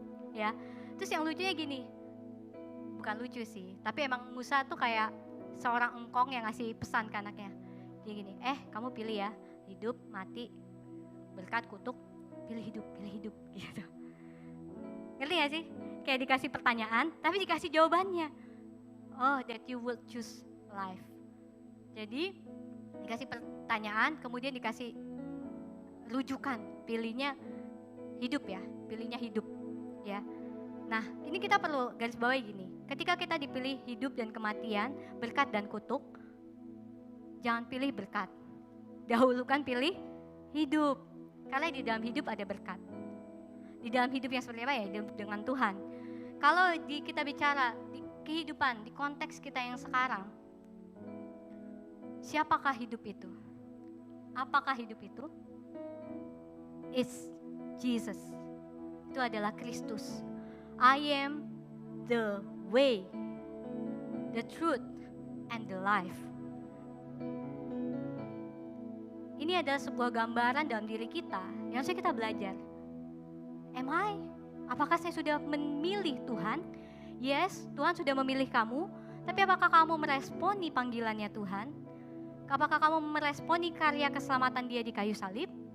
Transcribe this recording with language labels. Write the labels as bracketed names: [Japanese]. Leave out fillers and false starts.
[Indonesian] Ya. Terus yang lucunya gini, bukan lucu sih, tapi emang Musa tuh kayak seorang engkong yang ngasih pesan ke anaknya. Dia gini, kamu pilih ya, hidup, mati, berkat, kutuk, pilih hidup gitu. Ngerti gak sih? Kayak dikasih pertanyaan, tapi dikasih jawabannya. [English] Oh, that you will choose life. [Indonesian] Jadi dikasih pertanyaan, kemudian dikasih rujukan, pilihnya hidup ya, pilihnya hidup ya. Nah, ini kita perlu garis bawahi gini. Ketika kita dipilih hidup dan kematian, berkat dan kutuk, jangan pilih berkat. Dahulukan pilih hidup. Karena di dalam hidup ada berkat. Di dalam hidup yang seperti apa ya? Dengan Tuhan. Kalau kita bicara di kehidupan, di konteks kita yang sekarang, siapakah hidup itu? Apakah hidup itu? [English] It's Jesus. [Indonesian] Itu adalah Kristus. [English] I am the way, the truth, and the life. [Indonesian] Ini adalah sebuah gambaran dalam diri kita yang harusnya kita belajar. [English] Am I? [Indonesian] Apakah saya sudah memilih Tuhan? [English] Yes, [Indonesian] Tuhan sudah memilih kamu. Tapi apakah kamu meresponi panggilannya Tuhan? Apakah kamu meresponi karya keselamatan Dia di kayu salib?